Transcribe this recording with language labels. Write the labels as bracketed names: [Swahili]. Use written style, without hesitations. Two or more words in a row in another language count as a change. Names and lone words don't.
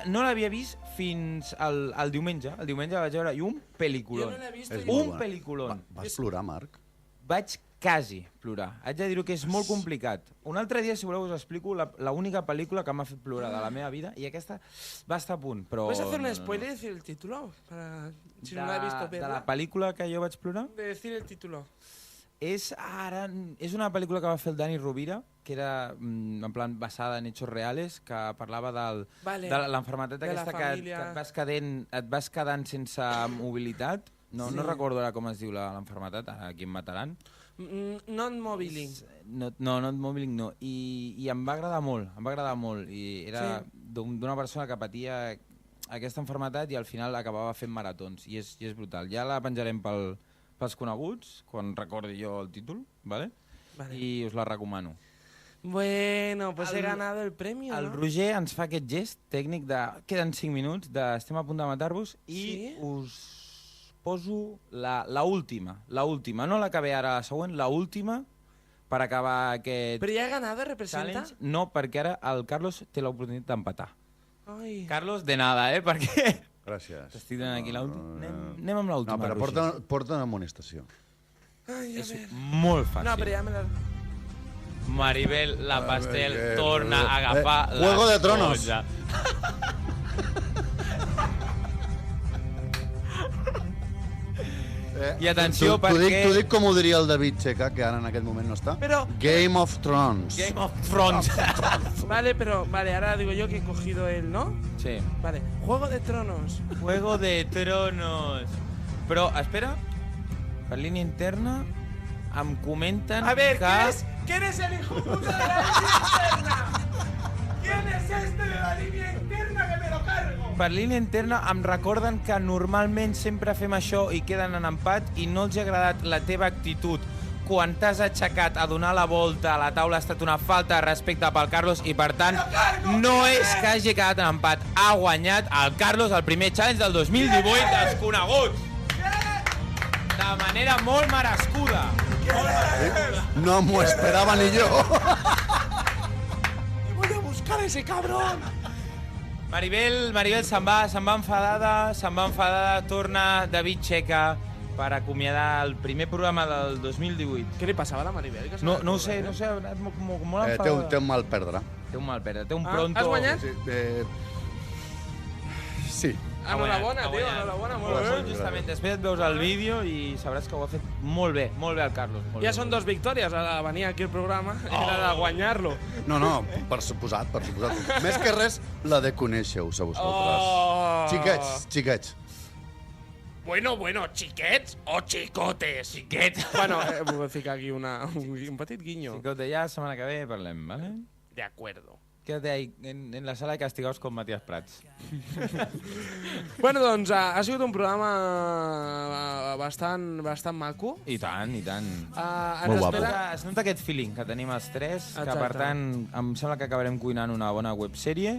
[Catalan] No l'havia vist fins al diumenge. El diumenge la vaig veure i un pel·lículon. Jo no l'he vist. És molt Un bona. pel·lículon. Vas plorar, Marc? Vaig quasi plorar. Haig de dir-ho que és molt complicat. Un altre dia, si voleu, us explico l'única pel·lícula que m'ha fet plorar de la meva vida i aquesta va estar a punt, però... [Spanish] ¿Puedes hacer un spoiler y decir el título? Para... Si no la he visto, de la verla. [Catalan] pel·lícula que jo vaig plorar? [Spanish] De decir el título. [Catalan] És una pel·lícula que va fer el Dani Rovira, que era [Spanish] en plan basada en hechos reales, [Catalan] que parlava Vale. de l'enfermetat De la aquesta que família. et vas quedant sense mobilitat. No recordo ara com es diu l'enfermetat, ara aquí em mataran. Non-mobiling. No et mobiling no. I em va agradar molt. I era d'una persona que patia aquesta enfermetat i al final acabava fent maratons. I és brutal. Ja la penjarem pels coneguts, quan recordi jo el títol, ¿vale? I us la recomano. [Spanish] Bueno, pues he ganado el premio, [Catalan] El [Spanish] ¿no? [Catalan] Roger ens fa aquest gest tècnic de... Queden 5 minuts, estem a punt de matar-vos i us poso la última, no la que ve ara, la següent, la última per acabar aquest [Spanish] Pero ya he ganado, representa. [Catalan] challenge. No, perquè ara el Carlos té l'oportunitat d'empatar. [Spanish] Ay. [Catalan] Carlos, de nada, perquè Gràcies. t'estic donant aquí l'última. Anem amb l'última, No, però Roger. porta una amonestació. [Spanish] Ay, a [Catalan] És [Spanish] ver. [Catalan] molt fàcil. [Spanish] No, pero ya me la... [Catalan] Maribel la Pastel que- torna a agafar la [Spanish] Juego de Tronos. [Catalan] esponja. I atenció, perquè... T'ho dic com ho diria el David Checa, que ara en aquest moment no està. Però- [English] Game of Thrones. Game of Thrones. [Spanish] Vale, pero... Vale, ahora digo yo que he cogido él, ¿no? Sí. Vale. Juego de Tronos. Juego de Tronos. [Catalan] Però, espera, per línia interna em comenten [Spanish] A ver, [Catalan] que... [Spanish] ¿quién es el hijo puta de la línea interna? ¿Quién es este de la línea interna que me lo cargo? [Catalan] Per línia interna em recorden que normalment sempre fem això i queden en empat i no els ha agradat la teva actitud quan t'has aixecat a donar la volta a la taula. Ha estat una falta de respecte pel Carlos i, per tant, no és que hagi quedat en empat. Ha guanyat el Carlos el primer challenge del 2018 dels coneguts. De manera molt merescuda. No m'ho esperava ni jo. [Spanish] Voy a buscar a ese cabrón. [Catalan] Maribel se'n va enfadada, torna David Checa per acomiadar el primer programa del 2018. [Spanish] ¿Qué le pasaba a la Maribel? [Catalan] No ho sé, ha anat molt enfadada. Té un mal perdre. Té un mal perdre, té un Ah, [Spanish] pronto... [Catalan] has guanyat? Sí. Enhorabona, tio, enhorabona, molt Molt bé. justament, després et veus el vídeo i sabràs que ho ha fet molt bé el Carlos. Molt [Spanish] Ya [Catalan] bé. [Spanish] son 2 victorias. Ahora venía aquí el programa era [Catalan] de guanyar-lo. No, per suposat. Més que res, la de conèixer-vos a vosaltres. Oh. Xiquets. [Spanish] Bueno, chiquets o chicotes. [Catalan] Xiquet. [Spanish] Bueno, voy a ficar aquí un petit guiño. [Catalan] Xicote, ja la setmana que ve parlem, vale? [Spanish] De acuerdo. quédate ahí en la sala de castigados con Matías Prats. [Catalan] Bueno, doncs ha sigut un programa bastant maco. I tant, i tant. Molt guapo. Es nota aquest feeling que tenim els tres, que Exacte. per tant em sembla que acabarem cuinant una bona websèrie.